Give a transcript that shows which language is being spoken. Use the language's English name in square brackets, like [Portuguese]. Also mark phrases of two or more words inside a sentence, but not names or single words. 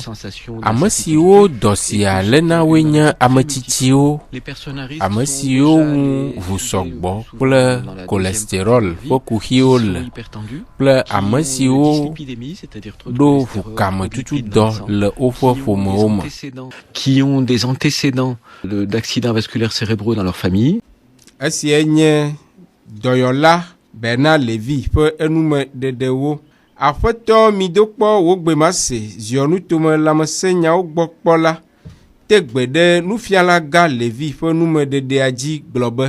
[Ewe] Ame siwo dɔ sia lena woe nye ametsitsiwo, ame siwo ŋu ʋusɔgbɔ kple cholesterol ƒe kuxiwo le, kple ame siwo ɖo ʋukametsutudɔ le woƒe ƒomewo me. [French] Qui ont des antécédents d'accidents vasculaires cérébraux dans leur famille. [Ewe] Esie nye dɔyɔla Bernard Lévy ƒe enume ɖeɖewo. Aƒetɔ midokpɔ wo gbemase ziɔnu tome lãmesẽ nyawo gbɔ kpɔ la te gbe ɖe nufiala gã Lévy ƒe nume ɖeɖea dzi gblɔ be